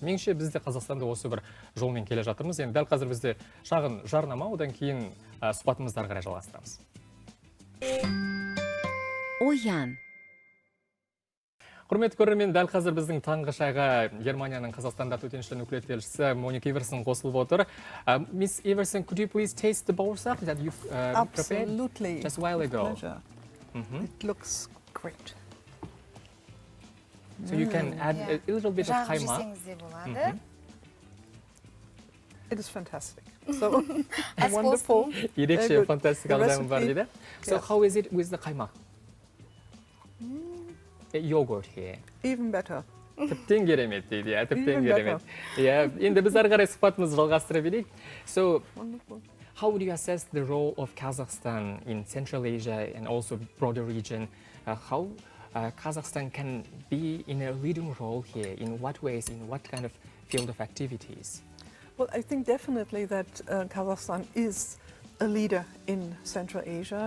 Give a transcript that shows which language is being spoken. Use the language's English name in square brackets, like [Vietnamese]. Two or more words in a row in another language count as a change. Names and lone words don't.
[Kazakh] Меніңше бізде Қазақстанда осы бір жолмен келе жатырмыз. Енді дәл қазір бізде шағын жарнама, одан кейін сұхбатымызды ары қарай жалғастырамыз. Оян. Құрметті көрермен, дәл қазір біздің таңғы шайға Германияның Қазақстанда төтенше өкілетті елшісі Моника Иверсен қосылып отыр. [English] Miss Iversen, could you please taste the бауырсақ that you've prepared just a while ago? It looks great. So you can add a little bit of kaymak. It is fantastic. So wonderful. [Kazakh] Ерекше фантастикалық дәмі бар дейді. [English] So how is it with the kaymak? Yogurt here. Even better. [Kazakh] Тіптен керемет дейді, тіптен керемет. Енді біз ары қарай сұхбатымызды жалғастыра берейік. [English] So how would you assess the role of Kazakhstan in Central Asia and also broader region? How Kazakhstan can be in a leading role here? In what ways? In what kind of field of activities? Well, I think definitely that Kazakhstan is a leader in Central Asia.